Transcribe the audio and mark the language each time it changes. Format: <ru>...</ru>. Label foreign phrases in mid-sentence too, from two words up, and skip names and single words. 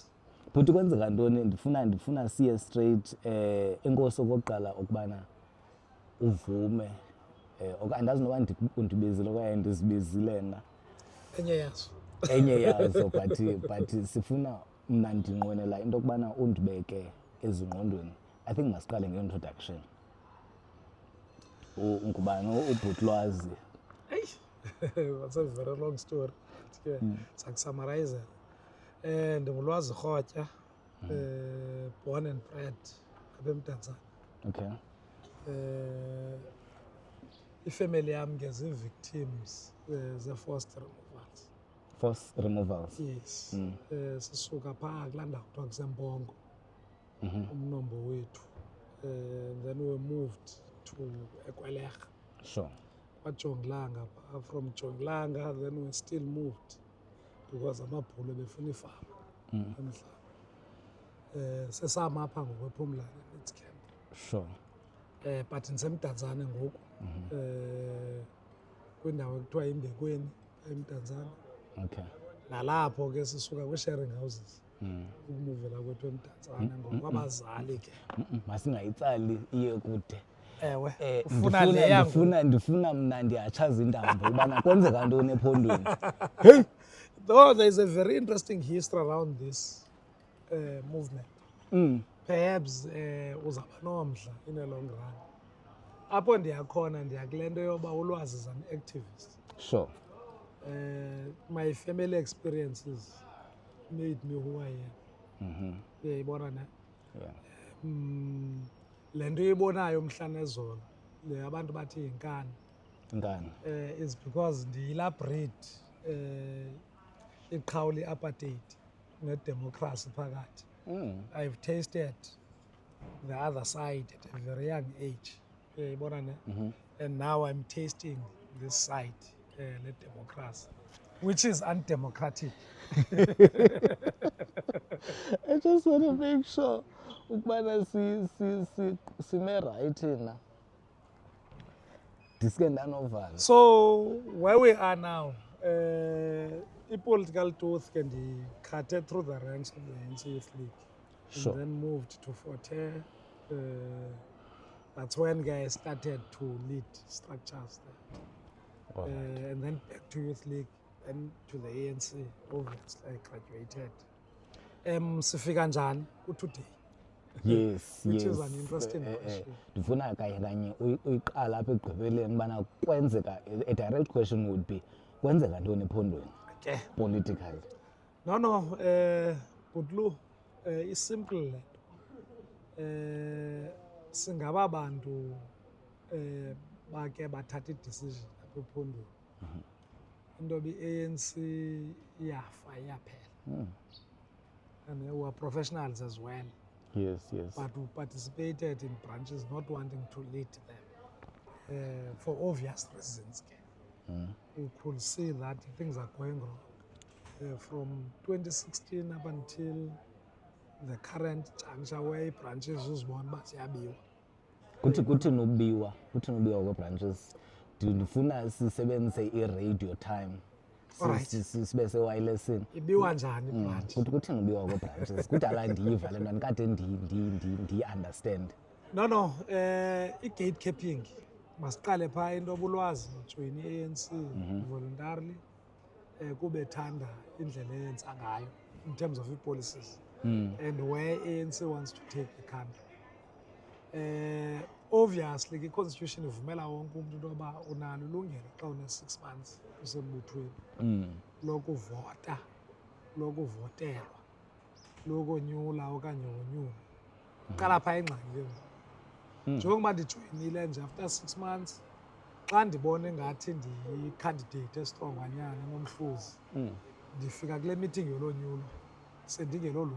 <xh>But kwenzeka ntoni ndifuna siye straight enkosi okokuqala ukubana uvume andazi noba undibizile okanye ndizibizile na enye yazo but sifuna mna ndinqwenela into yokubana undibeke ezingqondweni.</xh> <en>I think</en> <xh>masiqale nge-introduction. Ngubani uBhutlwazi?</xh> <en>That's a very long story.</en> <xh>Sakusummarize. Ndingulwazi Rhotya,</xh> <en>born and bred apha eMdantsane. Okay.</en> <xh>Ifamily yam ke zii-victims ze-</xh> <en>forced removals. Forced removals? Yes.</en> <xh>Sisuka phaa kulaa ndawo kuthiwa kuseMpongo, umnombo wethu.</xh> <en>Then we moved to eKwelerha. Sure. KwaJongilanga. From Jongilanga, then we still moved because</en> <xh>amabhulu befuna ifama emhlaba. Sesama apha ngokwePhumlani Needs Camp.</xh> <en>Sure.</en> <xh>But ndisemdantsane ngoku. Kwindawo ekuthiwa yiMbekweni eMdantsane. Okay. Nalapho ke sisuka kwi-sharing houses. Ukumuvela kwethu eMdantsane ngokwabazali ke. Masingayitsali iye kude. Ewe. Ufuna le yangu. Ndifuna mna ndiyatshaza indaba ubana kwenzeka ntoni ephondweni. Hey.</xh> <en>Though there is a very interesting history around this movement. Perhaps</en> <xh>uzaba nomdla</xh> <en>in a long run.</en> <xh>Apho ndiyakhona ndiyakule nto yoba Ulwazi</xh> <en>is an activist. Sure. My family experiences made me who I am.</en> <xh>Uyayibona na? Yeah. Le nto uyibonayo mhla nezolo le abantu bathi yinkani. Inkani.</xh> <en>Is because</en> <xh>ndiyilaa breed iqhawula i-apartheid nedemocracy phakathi.</xh> <en>I've tasted the other side at a very young age. And now I'm tasting this side, the democracy, which is undemocratic. I just want to make sure</en> <xh>ukubana sime</xh> <en>right na.</en> <xh>Diske ndanovala.</xh> <en>So where we are now, political tooth can be cutted through the ranks of the ANC Youth League. Sure. And then moved to Forte. That's when guys started to lead structures there. And then back to Youth League, then to the ANC. Obviously, I graduated.</en> <xh>Sifika njani today?</xh> <en>Yes, which is an interesting question.</en> <xh>Ndifuna kanye uyiqala apha ekugqibeleni bana kwenzeka,</xh> <en>a direct question would be</en> <xh>kwenzeka ntoni ephondweni?</xh> <en>Okay. Politically. No, Butlu, it's simple.</en> <xh>Singaba bantu bake bathatha decision apha ephondweni. Into bi-ANC iyafa iyaphela.</xh> <en>And we were professionals as well. Yes. But who participated in branches not wanting to lead them for obvious reasons. You could see that things are going wrong. From 2016 up until the current juncture where branches</en> <xh>uzibona uba ziyabiwa. Kuthi nobiwa kwe-branches. Ndifuna sisebenzise i-radio time. Sibe sewayilesini. Ibiwa njani ibranch? Kuthi nobiwa kwe-branches. Kudala ndiyiva le nto ndikade ndiyi-understand. No, i-gatekeeping. Masiqale phaa into obulwazi join i-ANC voluntarily kube thanda indlela eyenza ngayo</xh> <en>in terms of policies and where ANC wants to take the country.</en> <xh>Obviously i-constitution ivumela wonke umuntu into yoba unalo ilungelo xa une-6 months usembuthweni lokuvota, lokuvotelwa, lokonyula okanye wonyulwa. Qala phaa ingxaki ke ngoku. Njengokuba ndijoyinile nje after 6 months, xa ndibona ngathi ndiyi-candidate estronganyana enomhluzi, ndifika kule meeting yolonyulo sendingelo lungu.</xh>